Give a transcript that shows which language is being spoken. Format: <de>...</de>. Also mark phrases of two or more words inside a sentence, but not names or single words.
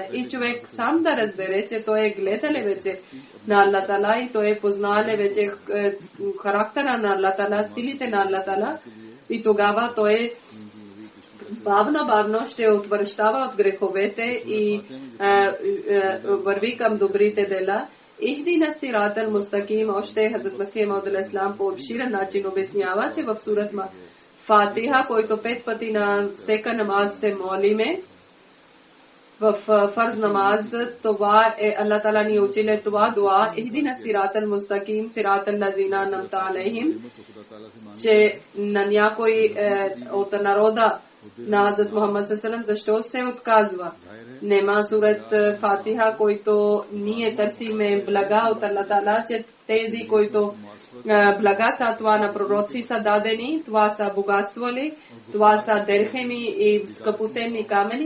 <bg>И човек сам да разбере, че той е гледал вече на Аллах Таала и той е познал вече характера на Аллах Таала, силите на Аллах Таала. И тогава той бавно ще отвръщава от греховете и върви към добрите дела.</bg> <ar>اهدنا صراط المستقيم,</ar> <bg>още Хазрат Масих Мауд алейхиссалам по обширен начин обяснява, че в сурат Фатиха, който 5 пъти на всека намаз се молиме, в фарз намаз, това е Аллах Таала ни учили това дуа,</bg> <ar>اهدنا صراط المستقيم صراط الذين أنعمت عليهم,</ar> <bg>че на някой от народа на Хазрат Мухаммад ﷺ, защо се отказва. Нема сурат Фатиха, който ние търсиме блага от Аллах Таала, че тези, които блага са това на пророци са дадени, това са богатства ли, това са дерхеми и скъпоценни камени.</bg>